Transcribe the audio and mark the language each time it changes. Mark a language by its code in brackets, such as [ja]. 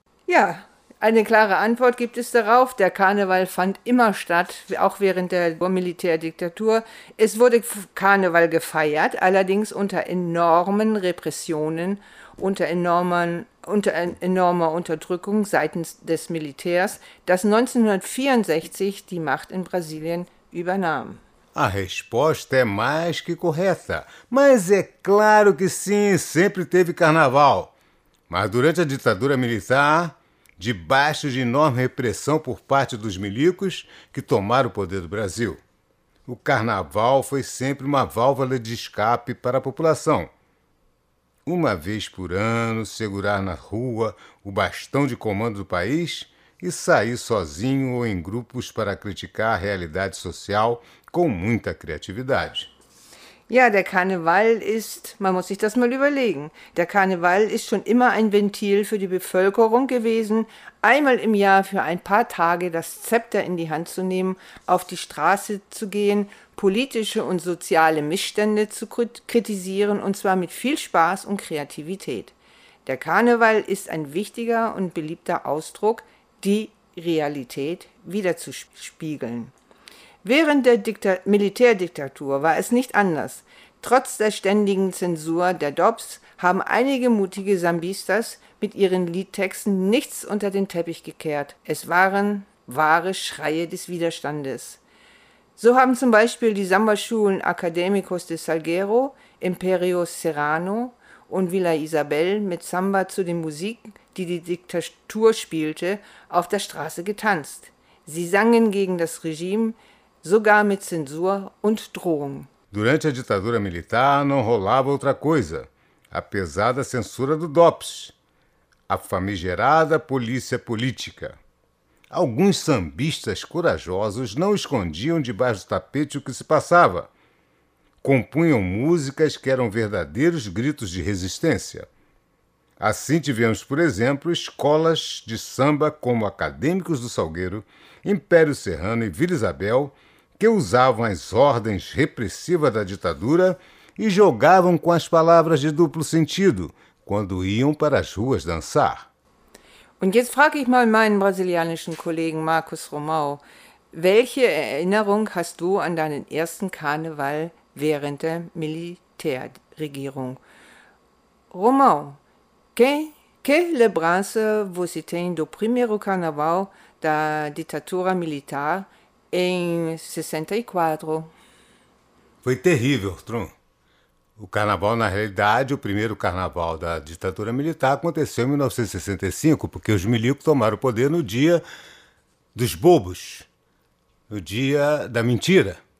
[de] Ja, eine klare Antwort gibt es darauf. Der Karneval fand immer statt, auch während der Militärdiktatur. Es wurde Karneval gefeiert, allerdings unter enormen Repressionen, unter enormer Unterdrückung seitens des Militärs, das 1964 die Macht in Brasilien übernahm. [pt] A resposta é mais que correta. Mas é claro que sim, sempre teve Carnaval. Mas durante a ditadura militar, debaixo de enorme repressão por parte dos milicos que tomaram o poder do Brasil, o carnaval foi sempre uma válvula de escape para a população. Uma vez por ano, segurar na rua o bastão de comando do país e sair sozinho ou em grupos para criticar a realidade social com muita criatividade. [de] Ja, der Karneval ist, man muss sich das mal überlegen, der Karneval ist schon immer ein Ventil für die Bevölkerung gewesen, einmal im Jahr für ein paar Tage das Zepter in die Hand zu nehmen, auf die Straße zu gehen, politische und soziale Missstände zu kritisieren und zwar mit viel Spaß und Kreativität. Der Karneval ist ein wichtiger und beliebter Ausdruck, die Realität wiederzuspiegeln. Während der Militärdiktatur war es nicht anders. Trotz der ständigen Zensur der DOPS haben einige mutige Sambistas mit ihren Liedtexten nichts unter den Teppich gekehrt. Es waren wahre Schreie des Widerstandes. So haben zum Beispiel die Samba-Schulen Academicos de Salgueiro, Imperio Serrano und Villa Isabel mit Samba zu den Musiken, die die Diktatur spielte, auf der Straße getanzt. Sie sangen gegen das Regime, sogar mit Zensur und Drohung. [pt] Durante a ditadura militar não rolava outra coisa, apesar da censura do DOPS, a famigerada polícia política. Alguns sambistas corajosos não escondiam debaixo do tapete o que se passava. Compunham músicas que eram verdadeiros gritos de resistência. Assim tivemos, por exemplo, escolas de samba como Acadêmicos do Salgueiro, Império Serrano e Vila Isabel, que usavam as ordens repressivas da ditadura e jogavam com as palavras de duplo sentido, quando iam para as ruas dançar. [de] Und jetzt frage ich mal meinen brasilianischen Kollegen Markus Romau, welche Erinnerung hast du an deinen ersten Karneval während der Militärregierung? [pt] Romau, que lembrança você tem do primeiro carnaval da ditadura militar em 64? Foi terrível, Trum. O carnaval, na realidade, o primeiro carnaval da ditadura militar aconteceu em 1965, porque os milicos tomaram o poder no dia dos bobos, no dia da mentira.